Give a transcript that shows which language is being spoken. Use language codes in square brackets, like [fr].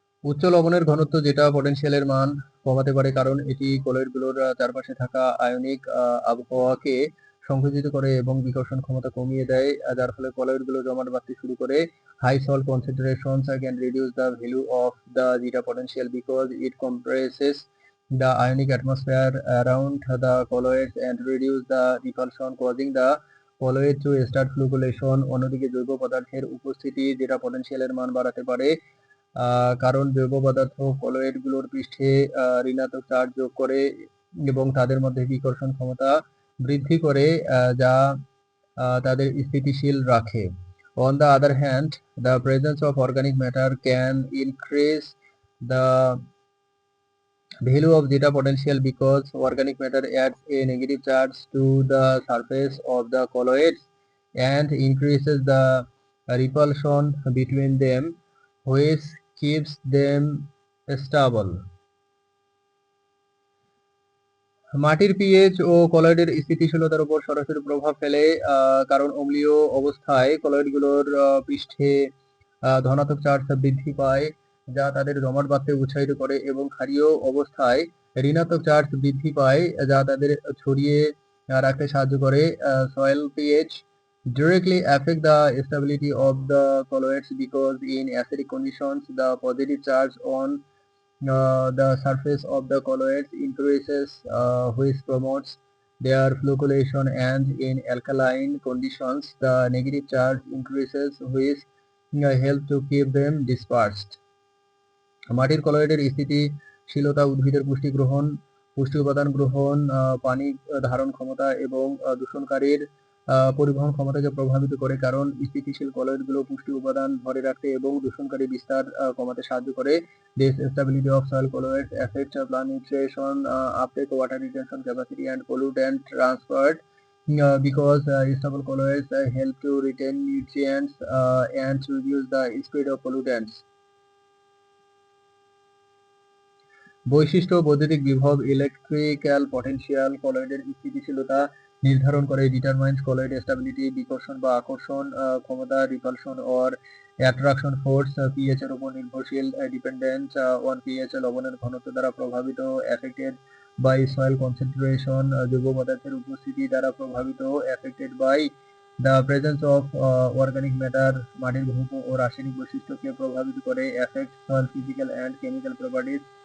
[bn] উচ্চ লবণের ঘনত্ব যেটা পটেনশিয়ালের মান কমাতে পারে, কারণ এটি কলয়েডগুলোর চারপাশে থাকা আয়নিক আবহাওয়াকে সংকুচিত করে এবং বিকর্ষণ ক্ষমতা কমিয়ে দেয়, যার ফলে কলয়েডগুলো জমাট বাঁধতে শুরু করে। [en] High salt concentrations can reduce the value of the zeta potential because it compresses the ionic atmosphere around the colloids and reduce the repulsion, causing the colloid to start flocculation. [bn] অন্যদিকে জৈব পদার্থের উপস্থিতি যেটা পটেনশিয়ালের মান বাড়াতে পারে, কারণ জৈব পদার্থ কলয়েডগুলোর পৃষ্ঠে ঋণাত্মক চার্জ যোগ করে এবং তাদের মধ্যে বিকর্ষণ ক্ষমতা বৃদ্ধি করে, যা তাদের স্থিতিশীল রাখে। [en] On the other hand, the presence of organic matter can increase the value of zeta potential because organic matter adds a negative charge to the surface of the colloids and increases the repulsion between them, which keeps them stable. [bn] মাটির pH ও কলয়েডের স্থিতিশীলতার উপর সরাসরি প্রভাব ফেলে, কারণ অম্লীয় অবস্থায় কলয়েডগুলোর পৃষ্ঠে ধনাত্মক চার্জ বৃদ্ধি পায়, যা তাদের জমাট বাঁধতে উৎসাহিত করে, এবং ক্ষারীয় অবস্থায় ঋণাত্মক চার্জ বৃদ্ধি পায়, যা তাদের ছড়িয়ে রাখতে সাহায্য করে। [en] Soil pH directly affect the stability of the colloids because in acidic conditions the positive charge on the surface of the colloids increases, which promotes their flocculation, and in alkaline conditions the negative charge increases, which help to keep them dispersed. [bn] মাটির কলয়েডের স্থিতিশীলতা উদ্ভিদের পুষ্টি উপাদান গ্রহণ, পানি ধারণ ক্ষমতা এবং দূষণকারীর পরিবহন ক্ষমতাকে প্রভাবিত করে, কারণ স্থিতিশীল কলয়েডগুলো পুষ্টি উপাদান ধরে রাখতে এবং দূষণকারী বিস্তার কমাতে সাহায্য করে। [en] This stability of soil colloids affects plant nutrition, uptake, water retention capacity, and pollutant transfer, because stable colloids help to retain nutrients and reduce the spread of pollutants. [bn] বৈশিষ্ট্য, বৈদ্যুতিক বিভব, ইলেকট্রিক্যাল পটেনশিয়াল কলয়েডের স্থিতিশীলতা নির্ধারণ করে। [en] determines colloid stability, [bn] বিকর্ষণ বা আকর্ষণ ক্ষমতা, [en] repulsion or attraction force, [bn] pH এর উপর নির্ভরশীল, [en] dependent on pH, [bn] লবণের ঘনত্ব দ্বারা প্রভাবিত, [en] affected by soil concentration, [bn] জৈব পদার্থের উপস্থিতি দ্বারা প্রভাবিত, [en] affected by the presence of organic matter, [bn] মাটির ঘনত্ব ও রাসায়নিক বৈশিষ্ট্যকে প্রভাবিত করে, [en] affect soil physical and chemical properties,